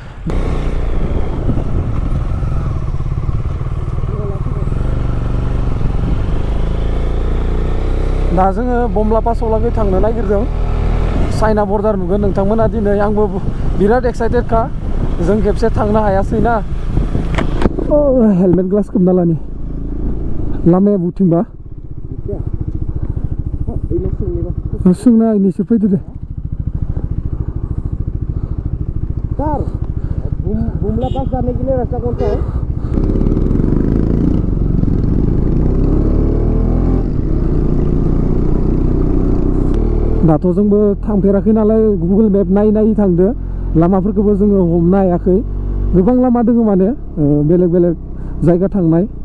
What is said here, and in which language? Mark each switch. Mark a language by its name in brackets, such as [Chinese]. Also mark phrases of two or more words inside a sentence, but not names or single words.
[Bodo] दा जोङो बमला पासाव लागै थांनो नागिरदों [English] China border [Bodo] नुगोन नोंथांमोना दिनै आंबो बिराद एक्साइटेडखा जों खेबसे थांनो हायासै ना [English] helmet glass [Bodo] खोबना लानि लामाया बुथिंबा सोंना इनिसो फैदो दे [Hindi] सर बुमला पास जाने के लिए रास्ता कौन सा है [Bodo] दाथ' जोंबो थांफेराखै नालाय गुगोल मेप नायै थांदो लामाफोरखौबो जोङो हमनो हायाखै गोबां लामा दङ माने बेलेग बेलेग जायगा थांनाय